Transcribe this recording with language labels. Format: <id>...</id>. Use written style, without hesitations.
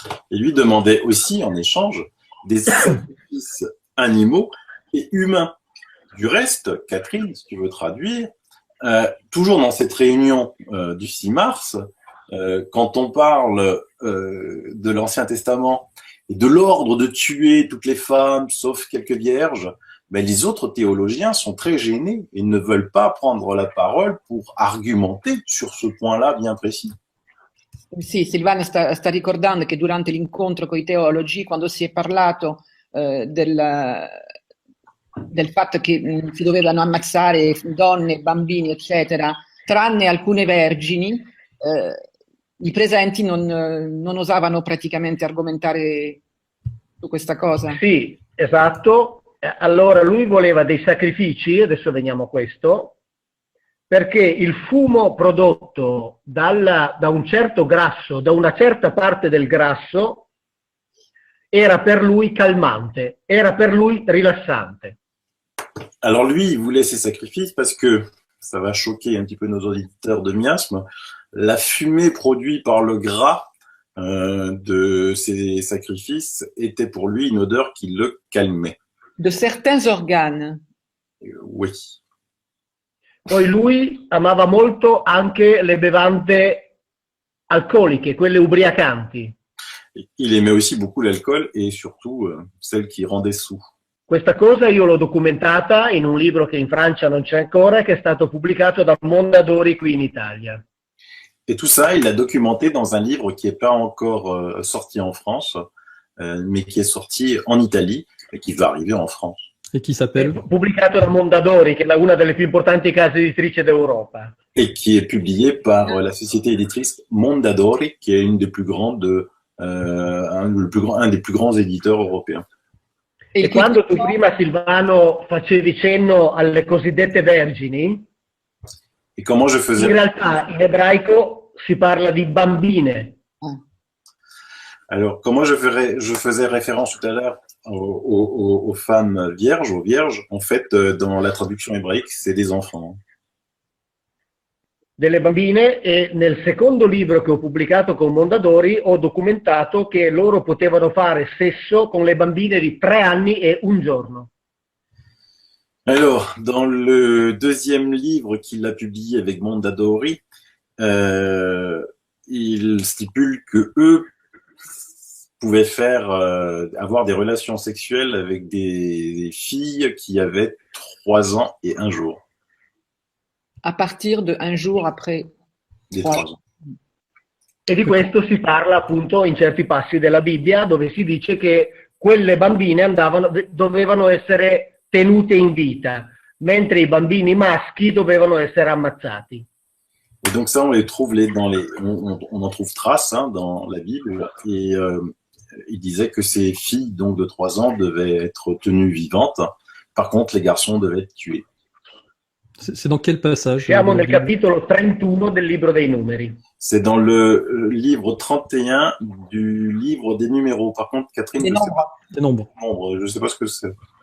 <fr>Et lui demandait aussi, en échange, des sacrifices animaux et humains. Du reste, Catherine, si tu veux traduire, toujours dans cette réunion du 6 mars, quand on parle de l'Ancien Testament et de l'ordre de tuer toutes les femmes, sauf quelques vierges, ben les autres théologiens sont très gênés et ne veulent pas prendre la parole pour argumenter sur ce point-là bien précis.</fr> <it>Sì, Silvana sta ricordando che durante l'incontro con i teologi, quando si è parlato del fatto che si dovevano ammazzare donne, bambini, eccetera, tranne alcune vergini, i presenti non osavano praticamente argomentare su questa cosa. Sì, esatto. Allora lui voleva dei sacrifici, adesso veniamo a questo, perché il fumo prodotto da un certo grasso, da una certa parte del grasso, era per lui calmante, era per lui rilassante.</it> <fr>Alors lui, il voulait ces sacrifices parce que, ça va choquer un petit peu nos auditeurs de miasme, la fumée produite par le gras de ces sacrifices était pour lui une odeur qui le calmait. De certains organes. Oui.</fr> <it>Poi lui amava molto anche le bevande alcoliche, quelle ubriacanti.</it> <fr>Il aimait aussi beaucoup l'alcool et surtout celle qui rendait saoul.</fr> <it>Questa cosa io l'ho documentata in un libro che in Francia non c'è ancora, che è stato pubblicato da Mondadori qui in Italia.</it> <fr>Et tout ça, il l'a documenté dans un livre qui n'est pas encore sorti en France, mais qui est sorti en Italie et qui va arriver en France. Et qui s'appelle?</fr> <it>Pubblicato da Mondadori, che è una delle più importanti case editrici d'Europa.</it> <fr>Et qui est publié par la société éditrice Mondadori, qui est une des plus grandes, un des plus grands éditeurs européens.</fr> <it>E quando tu prima, Silvano, facevi cenno alle cosiddette vergini,</it> <fr>Et comment je</fr> <it>In</it> <fr>faisais...</fr> <it>realtà in ebraico si parla di bambine.</it> <fr>Alors, comment je faisais référence tout à l'heure aux femmes vierges, aux vierges. En fait, dans la traduction hébraïque, c'est des enfants.</fr> <it>Delle bambine, e nel secondo libro che ho pubblicato con Mondadori ho documentato che loro potevano fare sesso con le bambine di 3 anni e 1 giorno.</it> <fr>Alors, dans le deuxième livre qu'il a publié avec Mondadori, il stipule que eux pouvaient avoir des relations sexuelles avec des filles qui avaient 3 ans et 1 jour. À partir de un jour après. Des 3 ans.</fr> <it>E di questo si parla appunto in certi passi della Bibbia, dove si dice che quelle bambine dovevano essere tenute in vita, mentre i bambini maschi dovevano essere ammazzati.</it> <fr>Et donc ça, on les trouve on en trouve trace dans la Bible. Et il disait que ces filles donc de 3 ans devaient être tenues vivantes. Par contre, les garçons devaient être tués. C'est dans quel passage?</fr> <it>Siamo nel capitolo 31 del libro dei numeri.</it> <fr>C'est dans le livre 31 du livre des numéros. Par contre, Catherine, Des nombres. Des nombres. Je ne sais pas ce que c'est.</fr>